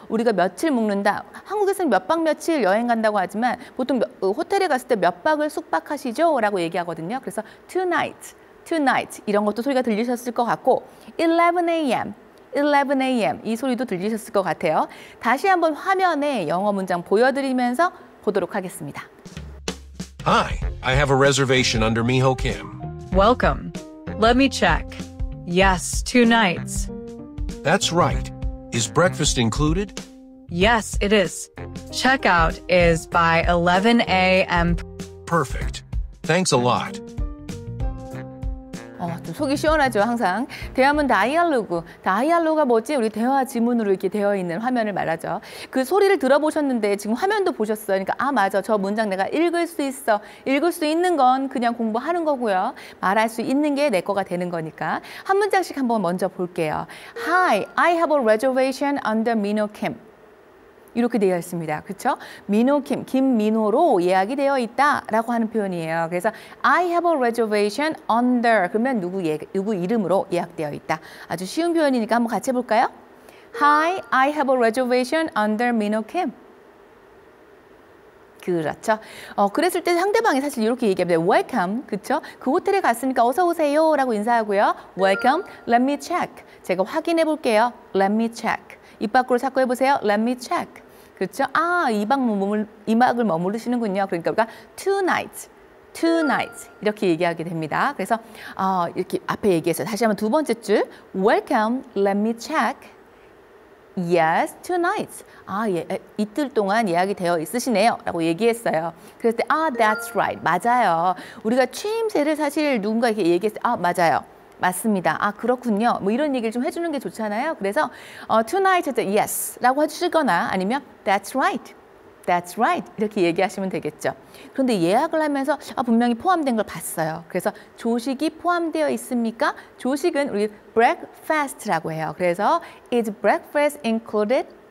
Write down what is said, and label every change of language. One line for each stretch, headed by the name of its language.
Korean: 우리가 며칠 묵는다. 한국에서는 몇 박 며칠 여행 간다고 하지만 보통 호텔에 갔을 때 몇 박을 숙박하시죠? 라고 얘기하거든요. 그래서
English: two nights
Korean: 이런 것도 소리가 들리셨을 것 같고 11 a.m. 이 소리도 들리셨을 것 같아요. 다시 한번 화면에 영어 문장 보여드리면서 보도록 하겠습니다.
English: Hi, I have a reservation under Miho Kim. Welcome. Let me check. Yes, 2 nights. That's right. Is breakfast included? Yes, it is. Checkout is by 11 a.m. Perfect. Thanks a lot.
Korean: 좀 속이 시원하죠, 항상. 대화문 다이알로그. 다이알로그가 뭐지? 우리 대화 지문으로 이렇게 되어 있는 화면을 말하죠. 그 소리를 들어보셨는데 지금 화면도 보셨어요. 그러니까 맞아. 저 문장 내가 읽을 수 있어. 읽을 수 있는 건 그냥 공부하는 거고요. 말할 수 있는 게 내 거가 되는 거니까. 한 문장씩 한번 먼저 볼게요.
English: Hi, I have a reservation under Minho Camp.
Korean: 이렇게 되어 있습니다. 그렇죠? 민호킴, 김민호로 예약이 되어 있다라고 하는 표현이에요. 그래서
English: I have a reservation under
Korean: 그러면 누구 이름으로 예약되어 있다. 아주 쉬운 표현이니까 한번 같이 해볼까요?
English: Hi, I have a reservation under 민호킴.
Korean: 그렇죠. 그랬을 때 상대방이 사실 이렇게 얘기합니다.
English: Welcome,
Korean: 그렇죠? 그 호텔에 갔으니까 어서 오세요라고 인사하고요.
English: Welcome, let me check.
Korean: 제가 확인해 볼게요.
English: Let me check.
Korean: 입 밖으로 자꾸 해보세요.
English: Let me check.
Korean: 그렇죠? 이막을 머무르시는군요. 그러니까 우리가 two nights 이렇게 얘기하게 됩니다. 그래서 이렇게 앞에 얘기해서 다시 한번 두 번째 줄
English: Welcome, let me check. Yes, two nights.
Korean: 이틀 동안 예약이 되어 있으시네요. 라고 얘기했어요. 그랬을 때
English: that's right.
Korean: 맞아요. 우리가 취임새를 사실 누군가 이렇게 얘기했을 때 맞아요. 맞습니다. 그렇군요. 뭐 이런 얘기를 좀 해주는 게 좋잖아요. 그래서 tonight 할 때 yes라고 해주시거나 아니면
English: that's right, that's right
Korean: 이렇게 얘기하시면 되겠죠. 그런데 예약을 하면서 분명히 포함된 걸 봤어요. 그래서 조식이 포함되어 있습니까? 조식은 우리 breakfast라고 해요. 그래서
English: is breakfast included?